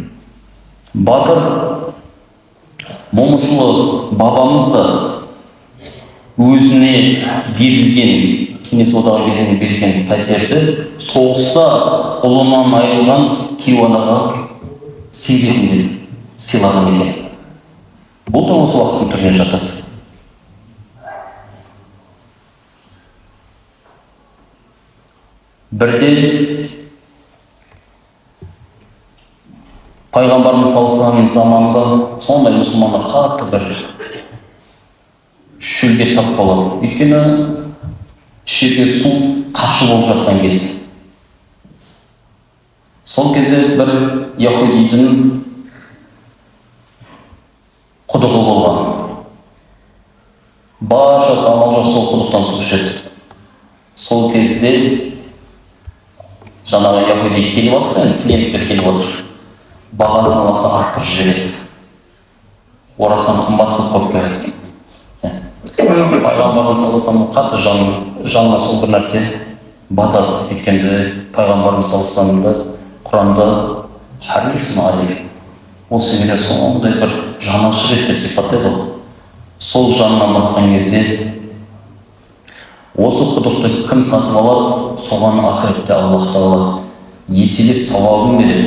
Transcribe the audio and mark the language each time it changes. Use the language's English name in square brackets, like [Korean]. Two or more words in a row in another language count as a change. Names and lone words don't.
[Kazakh] Батыр момышұлы бабамызды өзіне берілген, Кеңес одағы кезінде берілген пәтерді соғыста ұлынан айырылған кейуанаға сыйретінде сыйлаған екен. Бұл да осы уақыттың түріне жатады. Бірде пайғамбарымыз [Arabic] صلى الله عليه وسلم [Kazakh] заманында сондай мұсылмандар қатты бір шөлге тап болады. Өйткені ішерге су қапшы болып жатқан кез. Сол кезде бір яһудидің құдығы болған. Баршасы амал жоқ сол құдықтан су ішеді. Сол кезде жаңағы яһуди келіп отыр, клиенттер келіп отыр. Бағасын алып арттырып жібереді. Орасан қымбат қылып қойып қояды. Пайғамбарымыз [Arabic] صلى الله عليه وسلم [Kazakh] қатты жанына сол бір нәрсе батады. Өйткені пайғамбарымыз [Arabic] صلى الله عليه وسلم [Kazakh] Құранда [Arabic] حريص عليك. [Kazakh] Ол сенде сондай бір жанашыр еді деп сипаттайды ғой. Сол жанына батқан кезде осы құдықты кім сатып алады, соған ақыретте Аллах Тағала еселеп сауабын береді.